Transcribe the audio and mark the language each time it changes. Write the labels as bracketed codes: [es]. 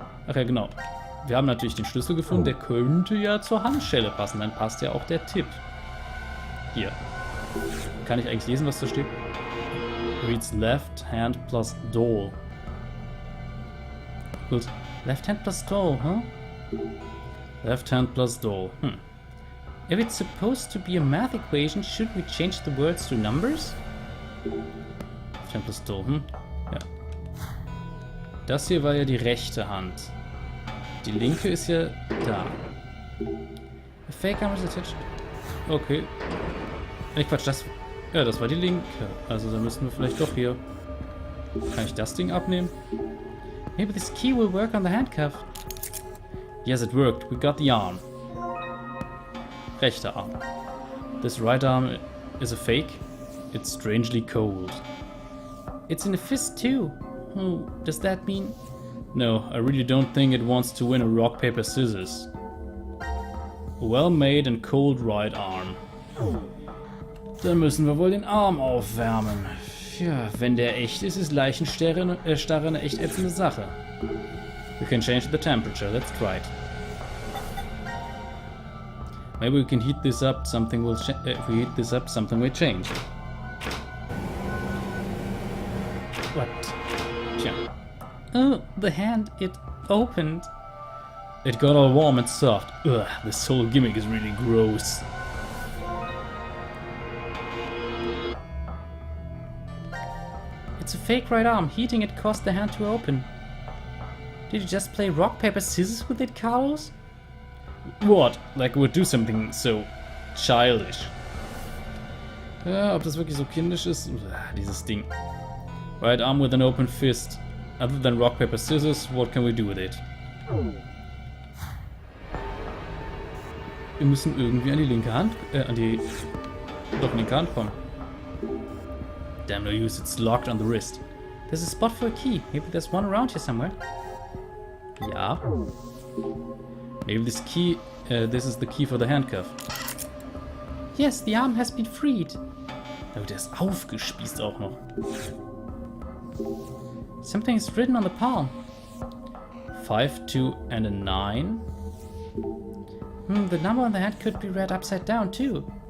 [de] Ach ja, genau. Wir haben natürlich den Schlüssel gefunden, der könnte ja zur Handschelle passen. Dann passt ja auch der Tipp. Hier. Kann ich eigentlich lesen, was da steht? [en] Reads left hand plus doll. [de] Gut. [en] Left hand plus doll, huh? Left hand plus doll. If it's supposed to be a math equation, should we change the words to numbers? Left hand plus doll, [de] Ja. Das hier war ja die rechte Hand. Die linke ist ja da. [en] A fake arm is attached. Okay. [de] Quatsch, das... Ja, das war die linke. Also dann müssen wir vielleicht doch hier... Kann ich das Ding abnehmen? [en] Maybe this key will work on the handcuff. Yes, it worked. We got the arm. [de] Rechter Arm. [en] This right arm is a fake. It's strangely cold. It's in a fist too. Oh, does that mean... No, I really don't think it wants to win a rock, paper, scissors. A well-made and cold right arm. [de] Dann müssen wir wohl den Arm aufwärmen. Ja, wenn der echt ist, ist Leichenstarre eine echt ätzende Sache. [en] We can change the temperature. Let's try it. Maybe we can heat this up. Something will if we heat this up, something will change. What? Tja. Oh, the hand, it opened. It got all warm and soft. Ugh, this whole gimmick is really gross. It's a fake right arm. Heating it caused the hand to open. Did you just play rock, paper, scissors with it, Carlos? What? Like we would do something so childish. [de] Ja, ob das wirklich so kindisch ist? Dieses Ding. [en] Right arm with an open fist. Other than rock, paper, scissors, what can we do with it? [de] Wir müssen irgendwie an die linke Hand, doch, linke Hand kommen. [en] Damn no use, it's locked on the wrist. There's a spot for a key. Maybe there's one around here somewhere. [de] Ja. [en] Maybe this key, this is the key for the handcuff. Yes, the arm has been freed. [de] Oh, der ist aufgespießt auch noch. [en] Something is written on the palm. 5, 2 and a 9. The number on the hand could be read upside down too.